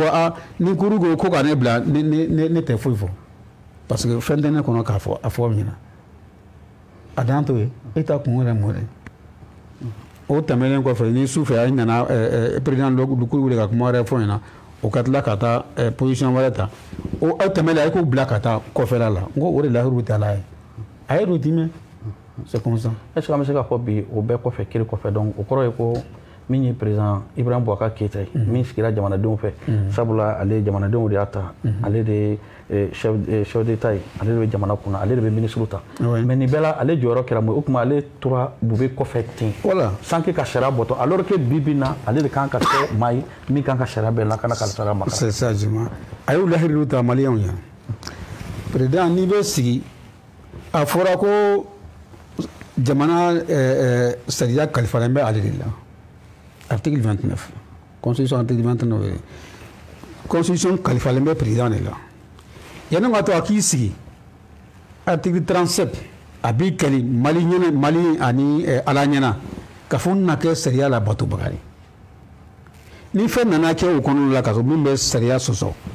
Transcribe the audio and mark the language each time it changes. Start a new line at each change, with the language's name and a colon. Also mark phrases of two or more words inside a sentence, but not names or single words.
Bambara: fɔ ni kuru ko ka ne bila ne tɛ foyi fɔ parce que fɛn tɛ ne kɔnɔ k'a fɔ a fɔ min na a dan to ye e ta kun yɛrɛ mɔ dɛ o tɛmɛnen kɔfɛ ni su fɛ a nana
French: président du cour
Bambara: wele ka kuma wɛrɛ fɔ ɲɛna o ka tila ka taa position wɛrɛ ta o aw tɛmɛlen a ye k'o bila ka taa kɔfɛla la n ko o de lahiru tɛ ala ye a ye do dimi
French: c'est comme ça est ce que
Bambara: an bɛ se k'a fɔ bi o bɛɛ kɔfɛ kiri kɔfɛ donc o kɔrɔ ye ko min ye président Ibrahim Boubacar Keïta ye min sigira jamanadenw fɛ sabula ale jamanadenw de y'a ta ale de
French: chef d'état
Bambara: ye ale de bɛ jamana kunna ale de bɛ ministre ta mais nin bɛɛ la ale jɔyɔrɔ kɛra mun ye o tuma ale tora Bube kɔfɛ ten
French: sans que
Bambara: ka sariya bɔtɔ
French: alors que
Bambara: bi bi in na ale de kan ka kɛ maa ye min kan ka sariya bɛɛ lakana ka sariya makara
French: c'est ça
Bambara: juma a y'u lahiriw ta maliyɛnw ye président n'i bɛ sigi a fɔra ko jamana sariya kalifalen bɛ ale de la
French: article 29 constitution article 29 constitution
Bambara: kalifalen bɛ
French: président de la
Bambara: yanni ka to a k'i sigi article 37 a b'i kɛli Mali ani ala ɲɛna ka fɔ n na kɛ sariya la batobaga ye ni fɛn nana kɛ o kɔnɔna la ka sɔrɔ min bɛ sariya sɔsɔ